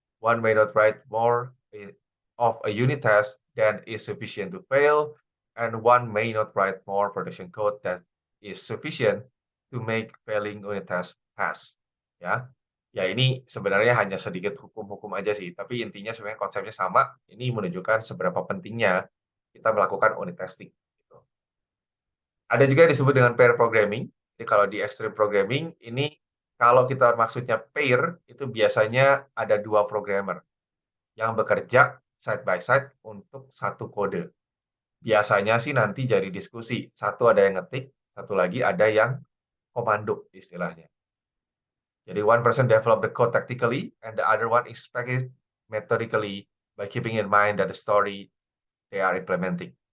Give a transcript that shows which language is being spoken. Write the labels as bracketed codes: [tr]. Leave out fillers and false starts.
[en] One may not write more of a unit test than is sufficient to fail. And one may not write more production code that is sufficient to make failing unit test pass. [id] Ya, ya ini sebenarnya hanya sedikit hukum-hukum aja sih, tapi intinya sebenarnya konsepnya sama. Ini menunjukkan seberapa pentingnya kita melakukan unit testing. Gitu. Ada juga yang disebut dengan pair programming. Jadi kalau di extreme programming, ini kalau kita maksudnya pair, itu biasanya ada 2 programmer yang bekerja [en] side by side [id] untuk satu kode. Biasanya sih nanti jadi diskusi. Satu ada yang ngetik, satu lagi ada yang komando istilahnya. [en] Jadi one person develop the code tactically and the other one inspect it methodically by keeping in mind that the story they are implementing.